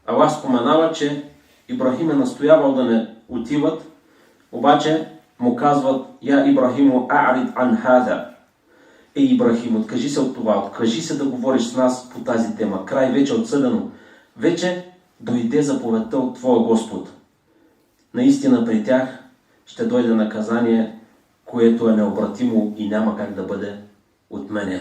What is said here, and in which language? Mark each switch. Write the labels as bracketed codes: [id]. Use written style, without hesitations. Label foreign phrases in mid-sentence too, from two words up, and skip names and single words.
[bg] Аллах споменава, че Ибрахим е настоявал да не отиват, обаче му казват: [ar] يا إبراهيم أعرض عن هذا. [bg] Ибрахим, откажи се от това, откажи се да говориш с нас по тази тема. Край вече отсъдено. Вече дойде заповедта от Твоя Господ. Наистина при тях ще дойде наказание, което е необратимо и няма как да бъде отменено.